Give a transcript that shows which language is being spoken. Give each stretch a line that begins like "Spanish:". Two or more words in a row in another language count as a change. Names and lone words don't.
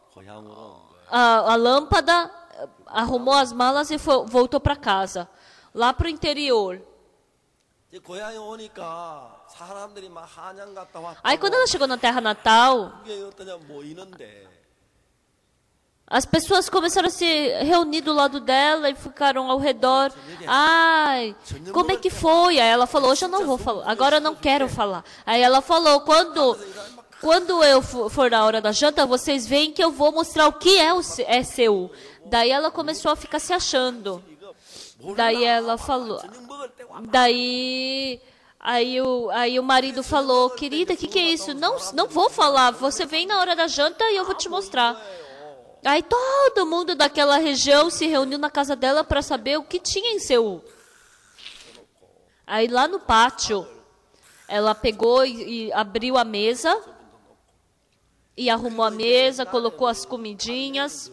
Korean: 고향으로
Portuguese: a lâmpada, arrumou as malas e voltou para casa, lá para o interior.
Korean: 이제 고향에 오니까 사람들이 막 한양 갔다 왔다.
Portuguese: Aí quando ela chegou na terra natal,
Korean: 이게 어떠냐 모이는데
Portuguese: as pessoas começaram a se reunir do lado dela e ficaram ao redor. Ai, como é que foi? Aí ela falou, hoje eu não vou falar, agora eu não quero falar. Aí ela falou, quando eu for na hora da janta, vocês veem que eu vou mostrar o que é Seul. Daí ela começou a ficar se achando. Daí ela falou,
Korean: 저녁 먹을 때 와.
Portuguese: aí o marido falou, querida, o que é isso? Não vou falar, você vem na hora da janta e eu vou te mostrar. Aí todo mundo daquela região se reuniu na casa dela para saber o que tinha em Seul. Aí lá no pátio, ela pegou e abriu a mesa, e arrumou a mesa, colocou as comidinhas.